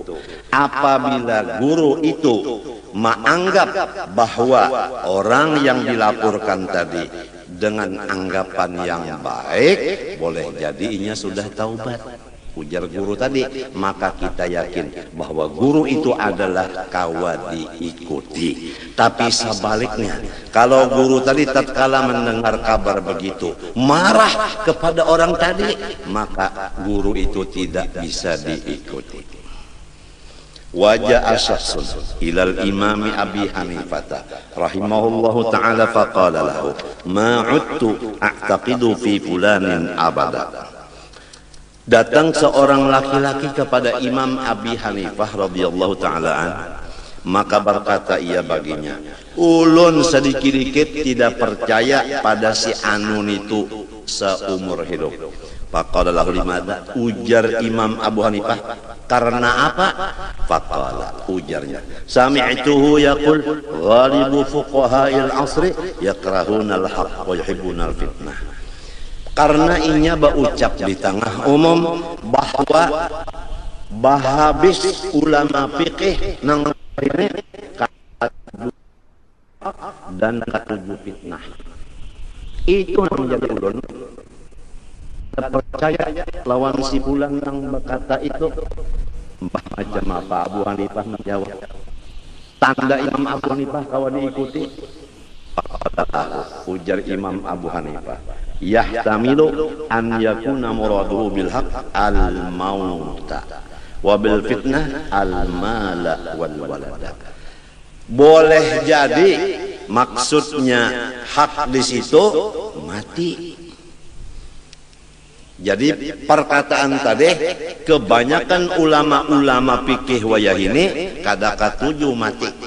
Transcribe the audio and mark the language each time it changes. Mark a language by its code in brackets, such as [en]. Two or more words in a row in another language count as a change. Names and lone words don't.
[bjn] Apabila guru itu menganggap bahwa orang yang dilaporkan tadi dengan anggapan yang baik, boleh jadi inya sudah taubat, ujar guru tadi, maka kita yakin bahwa guru itu adalah kawa diikuti. [id] Tapi sebaliknya, kalau guru tadi tatkala mendengar kabar begitu marah kepada orang tadi, maka guru itu tidak bisa diikuti. [ar] وجاء شخص إلى الإمام أبي حنيفة رحمه الله تعالى فقال له ما عدت أعتقد في فلان أبدا. [bjn] Datang seorang laki-laki kepada Imam Abi Hanifah [ar] رضي الله تعالى عن, [bjn] maka berkata ia baginya, ulun sedikit-dikit tidak percaya pada si Anun itu seumur hidup. [ar] فقال له لماذا, [bjn] ujar Imam Abu Hanifah, karena apa? [ar] فقال, ujarnya, سمعته يقول غالب فقهاء العصر يكرهون الحق ويحبون الفتنة. [bjn] Karena inya berucap di tengah umum bahwa bahabis ulama fikih nang ini dan katujuh fitnah. Itu yang menjadi ulun percaya lawan si bulan yang berkata itu macam apa. [id] Abu Hanifah menjawab, tanda Imam Abu Hanifah kalau diikuti. [bjn] Ujar Imam Abu Hanifah, [ar] يحتمل أن يكون مراده بالحق الموت وبالفتنة المال والولد. [id] Boleh jadi maksudnya hak di situ mati. [bjn] Jadi perkataan tadi kebanyakan ulama-ulama fikih wayah ini kada katuju mati.